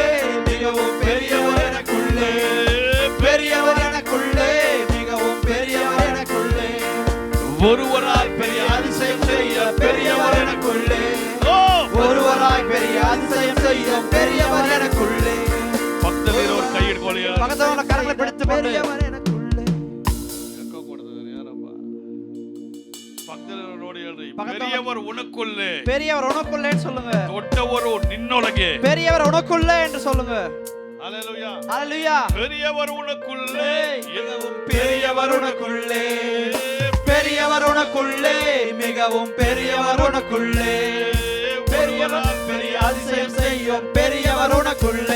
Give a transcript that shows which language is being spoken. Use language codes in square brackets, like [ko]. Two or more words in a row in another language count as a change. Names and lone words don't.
[ta] மிகவும் பெரியவர் எனக்குள்ளே, பெரியவர் எனக்குள்ளே, மிகவும் பெரியவர் எனக்குள்ளே, ஒருவராய் பெரிய அதிசயம் செய்ய பெரியவர் எனக்குள்ளே. ஓ, ஒருவராய் பெரிய அதிசயம் செய்யும் பெரியவர் எனக்குள்ளே. பக்கத்தில் ஒரு கை இடுக்கொள்ளிய பக்கத்துல கரங்களை பிடித்து பெரியவர் எனக்குள்ளே. [kn] ಎಕ್ಕೋ ಕೊಡ್ತಿದ್ದಾರೆ ಯಾರಪ್ಪ? ಪಕ್ಕದಲ್ಲಿ ನೋಡಿ ಹೇಳ್ರಿ, ಪಕ್ಕದಲ್ಲಿ- [ta] பெரியவர் உனக்குள்ளே, பெரியவர் உனக்குள்ளேன்னு சொல்லுங்க. [kn] ದೊಡ್ಡವರು ನಿನ್ನೊಳಗೆ. [ta] பெரியவர் உனக்குள்ளே என்று சொல்லுங்க. ஹalleluya. ஹalleluya. பெரியவர் உனக்குள்ளே, மிகவும் பெரியவர் உனக்குள்ளே, பெரியவர் உனக்குள்ளே, மிகவும் பெரியவர் உனக்குள்ளே, பெரியவர் பெரிய அதிசயம் செய்யும் பெரியவர் உனக்குள்ளே,